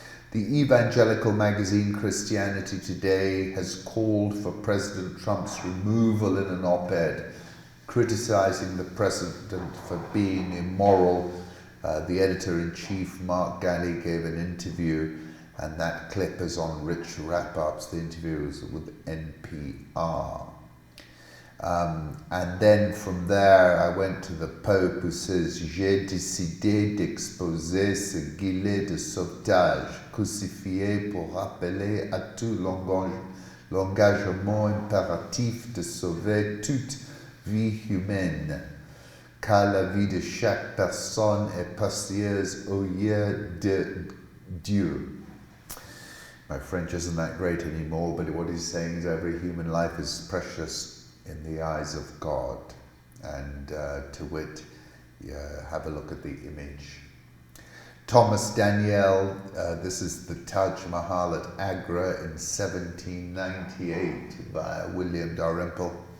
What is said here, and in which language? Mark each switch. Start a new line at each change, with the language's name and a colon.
English: The evangelical magazine Christianity Today has called for President Trump's removal in an op-ed, criticizing the president for being immoral. The editor-in-chief, Mark Galley, gave an interview, and that clip is on Rich Wrap-Ups. The interview was with NPR. And then from there, I went to the Pope, who says,
French: "J'ai décidé d'exposer ce gilet de sauvetage, crucifié pour rappeler à tout l'engagement impératif de sauver toute vie humaine, car la vie de chaque personne est précieuse aux yeux de Dieu."
English: My French isn't that great anymore, but what he's saying is every human life is precious in the eyes of God. And to wit, have a look at the image. Thomas Daniel, this is the Taj Mahal at Agra in 1798 by William Dalrymple.